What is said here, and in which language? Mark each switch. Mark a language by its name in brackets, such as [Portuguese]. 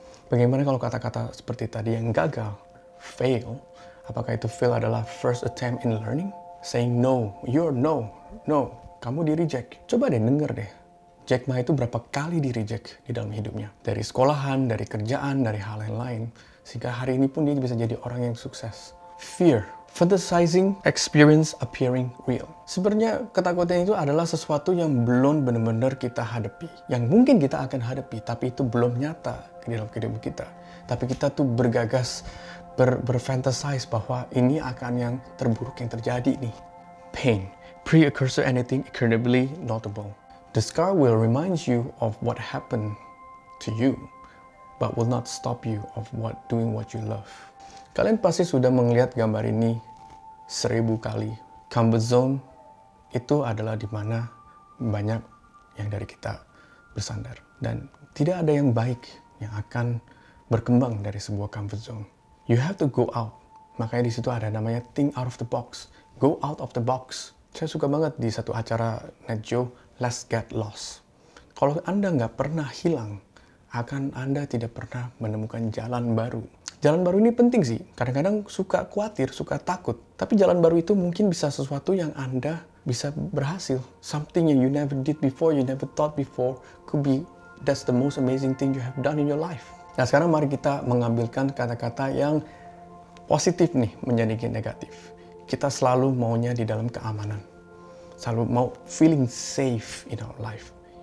[Indonesian] Bagaimana kalau kata-kata seperti tadi yang gagal, fail, apakah itu fail adalah [English] first attempt in learning? Saying no, you're no, [Indonesian] kamu di-reject. Coba deh denger deh, Jack Ma itu berapa kali di-reject di dalam hidupnya. Dari sekolahan, dari kerjaan, dari hal yang lain. Sehingga hari ini pun dia bisa jadi orang yang sukses. [English] Fear, fantasizing experience appearing real. [Indonesian] Sebenarnya ketakutan itu adalah sesuatu yang belum benar-benar kita hadapi. Yang mungkin kita akan hadapi, tapi itu belum nyata di dalam kehidupan kita. Tapi kita tuh bergagas, berfantasize bahwa ini akan yang terburuk yang terjadi nih. [English] Pain, precursor anything incredibly notable. The scar will remind you of what happened to you, but will not stop you of doing what you love. [Indonesian] Kalian pasti sudah melihat gambar ini 1000 kali. Comfort zone itu adalah di mana banyak yang dari kita bersandar. Dan tidak ada yang baik yang akan berkembang dari sebuah comfort zone. [English] You have to go out. [Indonesian] Makanya di situ ada namanya [English] think out of the box. Go out of the box. [Indonesian] Saya suka banget di satu acara NetJoe, Let's Get Lost. Kalau Anda nggak pernah hilang, akan Anda tidak pernah menemukan jalan baru. Jalan baru ini penting sih. Kadang-kadang suka khawatir, suka takut. Tapi jalan baru itu mungkin bisa sesuatu yang Anda bisa berhasil. [English] Something yang you never did before, you never thought before, could be that's the most amazing thing you have done in your life. [Indonesian] Nah sekarang mari kita mengambilkan kata-kata yang positif nih menjadi negatif. Kita selalu maunya di dalam keamanan. Selalu mau [English] feeling safe in our life.